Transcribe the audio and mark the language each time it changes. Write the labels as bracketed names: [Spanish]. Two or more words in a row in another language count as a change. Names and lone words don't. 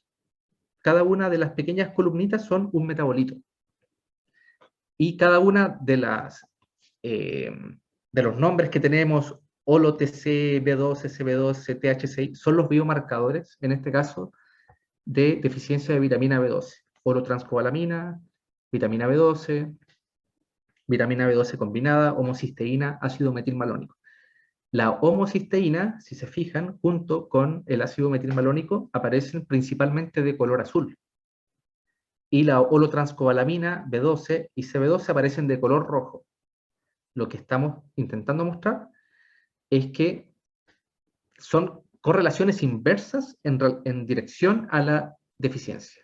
[Spanish] Cada una de las pequeñas columnitas son un metabolito. Y cada una de los nombres que tenemos, HOLO-TC, B12, CB12, TH6, son los biomarcadores, en este caso, de deficiencia de vitamina B12. Holotranscobalamina, vitamina B12, vitamina B12 combinada, homocisteína, ácido metilmalónico. La homocisteína, si se fijan, junto con el ácido metilmalónico, aparecen principalmente de color azul. Y la holotranscobalamina, B12 y CB12 aparecen de color rojo. Lo que estamos intentando mostrar es que son correlaciones inversas en dirección a la deficiencia.